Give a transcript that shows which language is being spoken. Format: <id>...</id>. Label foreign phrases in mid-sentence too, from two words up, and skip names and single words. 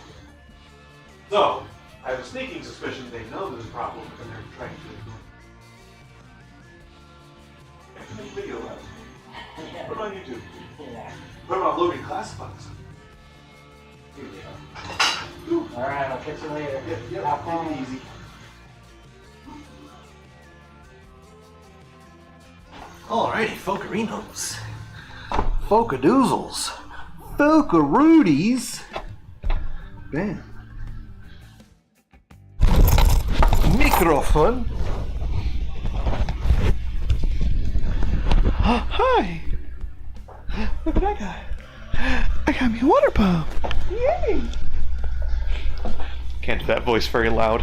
<en>So I have a sneaking suspicion they know there's a problem and they're trying to make a video about it. Put it on YouTube. Yeah. Put it on Loading Classifieds. Alright, I'll catch you later. Yep, Have fun. take it easy. Alrighty, Folkarinos. Folkadoozles. Folkaroodies. Bam. Microphone. Hi. Look at that guy. I got me a water pump. Yay. Can't do that voice very loud.</en>